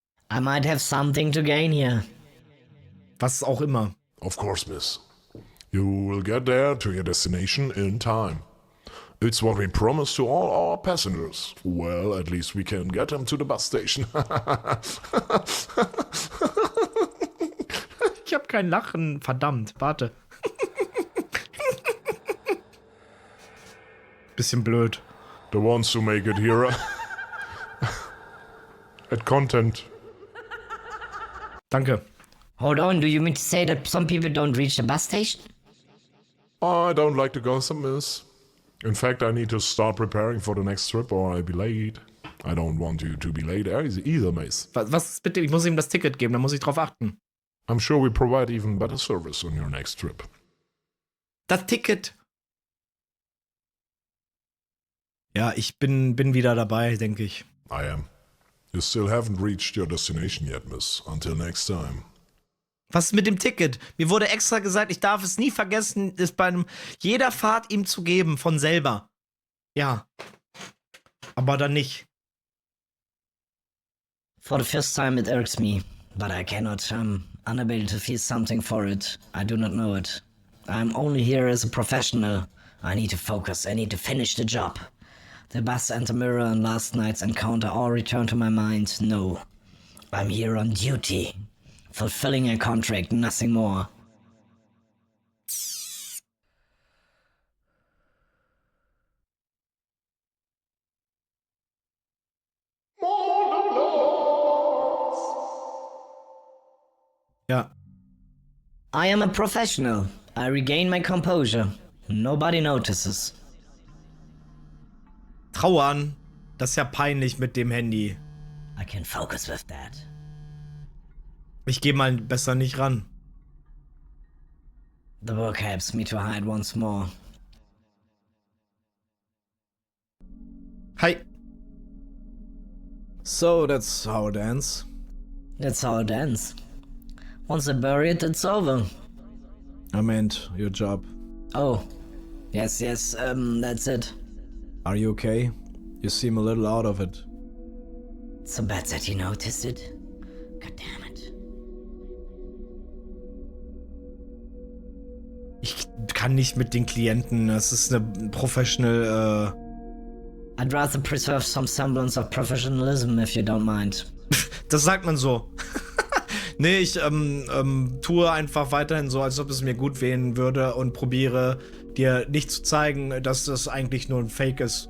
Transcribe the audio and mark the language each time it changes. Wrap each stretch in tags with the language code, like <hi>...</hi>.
<en>I might have something to gain here.</en> <de>Was auch immer.</de> <en>Of course, miss. You will get there to your destination in time. It's what we promise to all our passengers. Well, at least we can get them to the bus station.</en> <de>Ich hab kein Lachen, verdammt, warte. Bisschen blöd.</de> <en>The ones who make it here at content.</en> <de>Danke.</de> <en>Hold on, do you mean to say that some people don't reach the bus station? I don't like to gossip, miss. In fact, I need to start preparing for the next trip or I'll be late. I don't want you to be late either, miss.</en> <de>Was bitte? Ich muss ihm das Ticket geben, da muss ich drauf achten.</de> <en>I'm sure we provide even better service on your next trip.</en> <de>Das Ticket. Ja, ich bin wieder dabei, denke ich. I am.</de> <en>You still haven't reached your destination yet, miss. Until next time.</en> <de>Was ist mit dem Ticket? Mir wurde extra gesagt, ich darf es nie vergessen, es bei jeder Fahrt ihm zu geben, von selber. Ja. Aber dann nicht.</de> <en>For the first time it irks me, but I cannot, I'm unable to feel something for it. I do not know it. I'm only here as a professional. I need to focus, I need to finish the job. The bus and the mirror and last night's encounter all return to my mind. No. I'm here on duty. Fulfilling a contract, nothing more.</en> <de>Ja.</de> <en>I am a professional. I regain my composure. Nobody notices.</en> <de>Trauern. Das ist ja peinlich mit dem Handy.</de> <en>I can focus with that.</en> <de>Ich gehe mal besser nicht ran.</de> <en>The work helps me to hide once more. Hi. So, that's how it ends. That's how it ends. Once I bury it, it's over. I meant your job. Oh. Yes, that's it. Are you okay? You seem a little out of it. So bad that he noticed it. God damn it.</en> <de>Ich kann nicht mit den Klienten. Das ist eine professional,</de> <en>I'd rather preserve some semblance of professionalism, if you don't mind.</en> <de>Das sagt man so. Nee, ich tue einfach weiterhin so, als ob es mir gut gehen würde und probiere dir nicht zu zeigen, dass das eigentlich nur ein Fake ist.</de>